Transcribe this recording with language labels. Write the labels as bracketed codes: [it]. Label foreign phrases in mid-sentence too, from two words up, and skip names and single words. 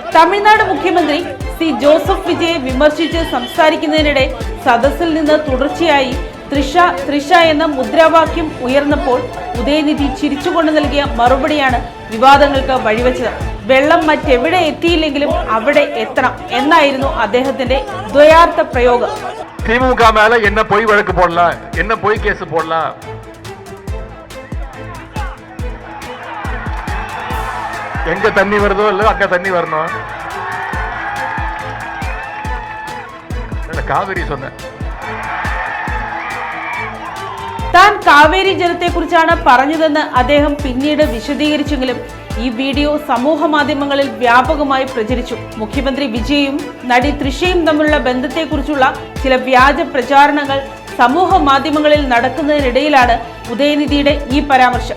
[ml] തമിഴ്നാട് മുഖ്യമന്ത്രി ജോസഫ് വിജയെ വിമർശിച്ച് സംസാരിക്കുന്നതിനിടെ സദസ്സിൽ നിന്ന് തുടർച്ചയായി തൃഷ എന്ന മുദ്രാവാക്യം ഉയർന്നപ്പോൾ ഉദയനിധി ചിരിച്ചുകൊണ്ട് നൽകിയ മറുപടിയാണ് വിവാദങ്ങൾക്ക് വഴിവെച്ചത്. വെള്ളം മറ്റെവിടെ എത്തിയില്ലെങ്കിലും അവിടെ എത്തണം എന്നായിരുന്നു അദ്ദേഹത്തിന്റെ ദ്വയാർത്ഥ പ്രയോഗം. [ta] திமுக மேல என்ன பொய் வழக்கு போடலாம், என்ன பொய் கேஸ் போடலாம், எங்க தண்ணி வருதோ இல்ல அங்க தண்ணி வரணும். காவிரி சொன்ன [ml] താൻ കാവേരി ജലത്തെക്കുറിച്ചാണ് പറഞ്ഞതെന്ന് അദ്ദേഹം പിന്നീട് വിശദീകരിച്ചെങ്കിലും ഈ വീഡിയോ സമൂഹ മാധ്യമങ്ങളിൽ വ്യാപകമായി പ്രചരിച്ചു. മുഖ്യമന്ത്രി വിജയും നടി തൃഷയും തമ്മിലുള്ള ബന്ധത്തെക്കുറിച്ചുള്ള ചില വ്യാജ പ്രചാരണങ്ങൾ സമൂഹ മാധ്യമങ്ങളിൽ നടക്കുന്നതിനിടയിലാണ് ഉദയനിധിയുടെ ഈ പരാമർശം.